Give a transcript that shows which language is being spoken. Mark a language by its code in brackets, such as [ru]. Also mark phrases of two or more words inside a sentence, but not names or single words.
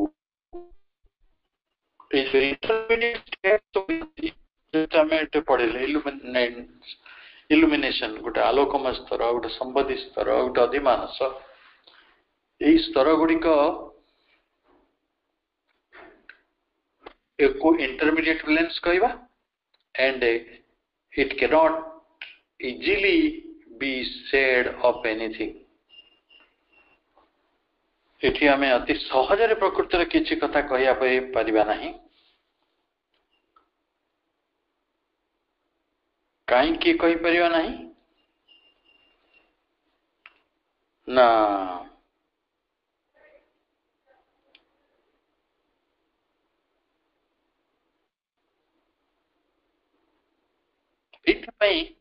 [or] ଏଇ ଯୋଉ [en] intermediate state [or] ଆମେ ଏଠି ପଢିଲେ ଇଲୁମିନେସନ, ଗୋଟେ ଆଲୋକମୟ ସ୍ତର, ଗୋଟେ ସମ୍ବୋଧି ସ୍ତର, ଗୋଟେ ଅଧିମାନସ, ଏଇ ସ୍ତର ଗୁଡିକ କୁ [en] intermediate planes [or] କହିବା। [en] and it cannot easily be said of anything। [or] ଏଠି ଆମେ ଅତି ସହଜରେ ପ୍ରକୃତରେ କିଛି କଥା କହିବା ପାଇଁ ପାରିବା ନାହିଁ। କାହିଁକି କହିପାରିବା ନାହିଁ ନା ଏଇଥିପାଇଁ